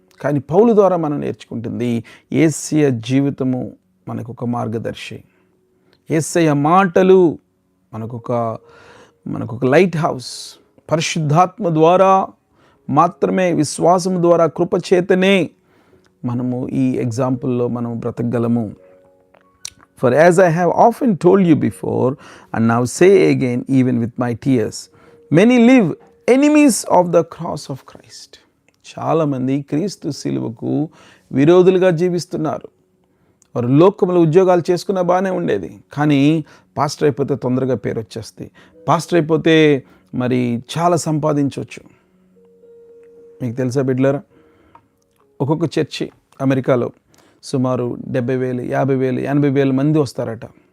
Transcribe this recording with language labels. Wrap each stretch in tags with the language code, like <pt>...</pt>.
<te>కానీ పౌలు ద్వారా మనం నేర్చుకుంటుంది యేసయ్య జీవితము మనకొక మార్గదర్శి. యేసయ్య మాటలు మనకొక లైట్ హౌస్. పరిశుద్ధాత్మ ద్వారా మాత్రమే, విశ్వాసం ద్వారా, కృపచేతనే మనము ఈ ఎగ్జాంపుల్లో మనం బ్రతకగలము.</te> <en>For as I have often told you before and now say again even with my tears, many live enemies of the cross of Christ.</en> <te>చాలామంది క్రీస్తు శిలువకు విరోధులుగా జీవిస్తున్నారు. వారు లోకంలో ఉద్యోగాలు చేసుకున్న బాగానే ఉండేది, కానీ పాస్టర్ అయిపోతే తొందరగా పేరు వచ్చేస్తుంది, పాస్టర్ అయిపోతే మరి చాలా సంపాదించవచ్చు. మీకు తెలుసా బిడ్డలారా, ఒక్కొక్క చర్చి అమెరికాలో సుమారు 70,000, 50,000, 80,000 మంది వస్తారట.</te>